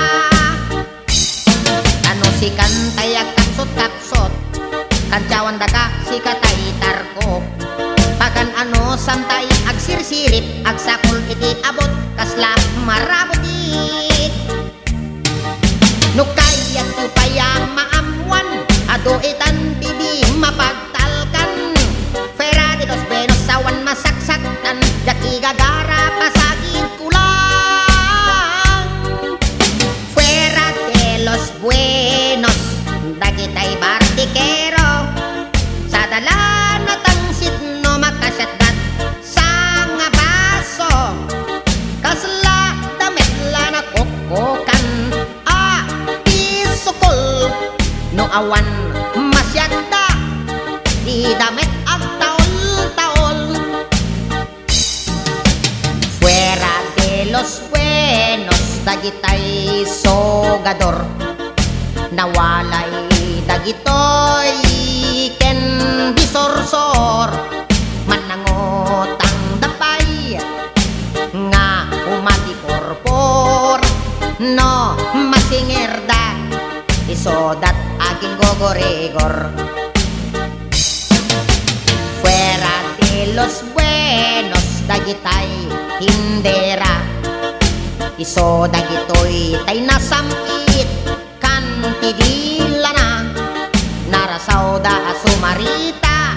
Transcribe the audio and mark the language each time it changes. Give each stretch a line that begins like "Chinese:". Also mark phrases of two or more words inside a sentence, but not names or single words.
Iloko: Ano si kantay agkaksot-kaksot, kantyawan daga si katay tarko. Pagan ano samtay agsirsirip, agsakol iti abot kasla marabutit. No kayat yu payang maamwan, ado itan bibi mapagtalkan.
Spanish: Fera de los Buenos
Iloko: sawan masaksaktan, daki gagara pasagid kulang.
Spanish: Fuera de los Buenos,
Iloko: dagitay bartikero. Sa dalan na tangsit no makasyatdat sa nga baso. Kasla damit la na kokokan, pisukol no awan masyadda, di damit ag taol-taol.
Spanish: Fuera de los Buenos,
Iloko: dagitay sogador. Nawalay dagitoy ken bisorsor. Manangotang dapay nga umati porpor, no masingerda isodat aging gogoregor.
Spanish: Fuera de los Buenos,
Iloko: dagitay hindera. Iso dagitoy tay nasamit kan tidila na, narasaw da sumarita.